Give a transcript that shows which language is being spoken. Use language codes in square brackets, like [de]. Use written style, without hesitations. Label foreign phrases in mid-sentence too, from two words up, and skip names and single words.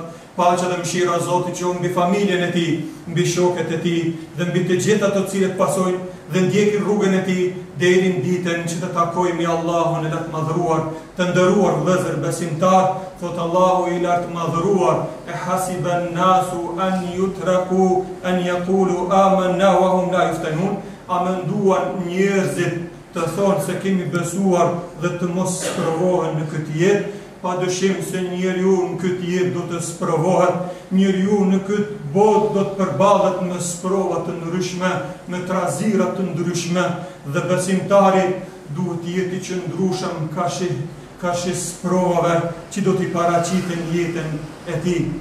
[sq] Paqja dhe mëshira e Zotit qoftë mbi familjen e tij, mbi shokët e tij dhe mbi të gjithë ato të cilët pasojnë dhe ndjekin rrugën e tij deri në ditën që të takojmë Allahun e lartë madhëruar. Të nderuar vëllezër besimtar, thot Allahu I lartë madhëruar: [ar] أحسب الناس أن يتركوا أن يقولوا آمنا وهم لا يفتنون. [sq] A menduan njerëzit të thonë se kemi besuar dhe të mos provohen në këtë jetë? Pa dëshim se njeriu në këtë jetë do të sprovohet, njeriu në këtë botë do të përballet me sprova të ndryshme, me trazira të ndryshme, dhe besimtari duhet të jetë I qëndrueshëm ka shi sprovave që do t'i paraqitin jetën e tij.